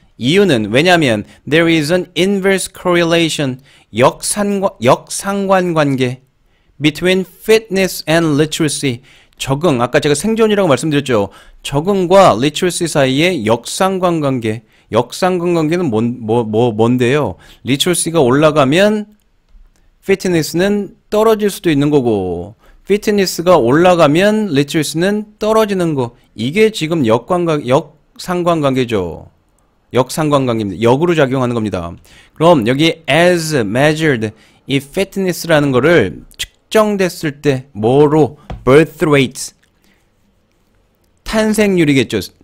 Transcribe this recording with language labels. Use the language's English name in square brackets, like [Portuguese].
[Korean] 이유는 왜냐하면 [English] there is an inverse correlation. [Korean] 역상관 관계 [English] between fitness and literacy. [Korean] 적응, 아까 제가 생존이라고 말씀드렸죠. 적응과 literacy 사이에 역상관 관계. 역상관 관계는 뭔데요? literacy가 올라가면 fitness는 떨어질 수도 있는 거고, fitness가 올라가면 literacy는 떨어지는 거. 이게 지금 역상관관계죠. 역상관관계입니다. 역으로 작용하는 겁니다. 그럼 여기 as measured, 이 fitness라는 거를 측정됐을 때 뭐로? birth rate, 탄생률이겠죠.